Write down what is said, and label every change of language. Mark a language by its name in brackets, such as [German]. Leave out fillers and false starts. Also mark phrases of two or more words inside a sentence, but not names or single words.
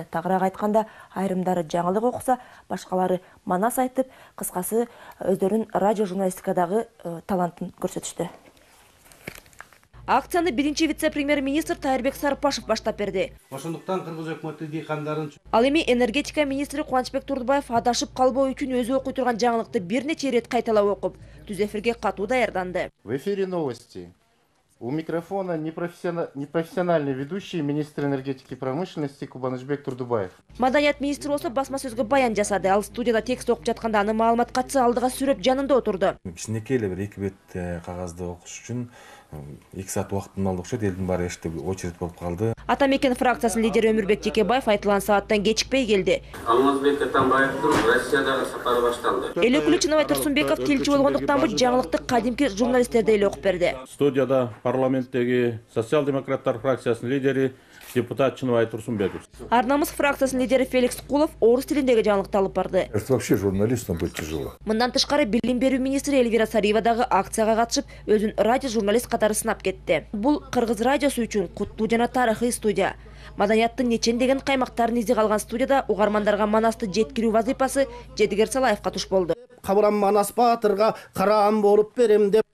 [Kyrgyz] Тагыраак айтканда, айрымдары жаңылык окуса, башкалары манас айтып, кыскасы өздөрүн радио журналистикадагы талантын көрсөтүштү. Акцияны биринчи вице-премьер-министр Тайырбек Сарыпашев баштап берди. Ошондуктан кыргыз өкмөтү дыйкандарын Ал эми энергетика министри Кубанычбек Турдубаев адашып калбоо үчүн өзү окуй турган жаңылыкты бир нече ирет кайталап окуп, түз эфирге катуу даярданды. [Russian] В эфире новости. У микрофона непрофессиональный ведущий министр энергетики и промышленности Кубанычбек Турдубаев. [Kyrgyz] Маданият министри болсо басма сөзгө баян жасады. Ал студияда текст окуп жатканда аны маалымат катчысы алдыга сүрөп жанында отурду. Кичинекей эле бир 2 бет кагазды окуш үчүн 2 саат убактын алды окшойт. Элдин баары эшиктеп очередь болуп калды. Атамекен фракциясынын лидери Өмүрбек Текебаев айтылган сааттан кечикпей келди. Алмазбек Атамбаевдин Россиядагы сапары башталды. Эл өкүлү Чыныбай Турсунбеков тилчи болгондуктан бу жаңылыкты кадимки журналисттердей эле окуп берди. Студияда парламенттеги социал-демократтар фракциясынын лидери депутат Чыныбай Турсунбеков. Арнамыз фракциясынын лидери Феликс Кулов орус тилиндеги жаңылыкты алып барды. [Russian] Это вообще журналистам быть тяжело. [Kyrgyz] Мындан тышкары билим берүү министри Эльвира Сариева дагы акцияга катышып, өзүн радио журналист катары сынап кетти. Бул Кыргыз радиосу үчүн куттуу жана тарыхый студия. Маданияттын нечендеген каймактарын издей калган студияда угармандарга манасты жеткирүү вазыйпасы Жедигер Салаевга туш болду. Кабырам Манас Баатырга караан болуп берем деп.